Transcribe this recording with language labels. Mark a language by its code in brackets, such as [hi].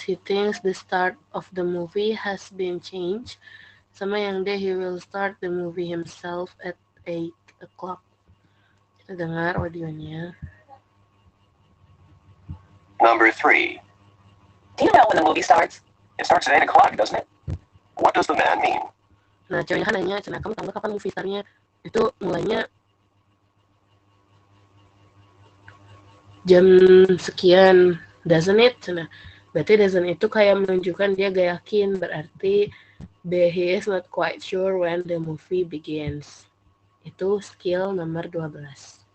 [en] He thinks the start of the movie has been changed. [id] Sama yang D, [en] he will start the movie himself at 8 o'clock. [id] Kita dengar audionya. [en] Number 3. Do you know when the movie starts? It starts at 8 o'clock, doesn't it? What does the man mean? [id] Nah, ceweknya kan nanya, Cina, kamu tahu nggak kapan movie startnya? Itu mulainya jam sekian, [en] doesn't it? [id] Cina. Berarti doesn't itu kayak menunjukkan dia gak yakin. Berarti B, [en] he is not quite sure when the movie begins. [id] Itu skill nomor 12.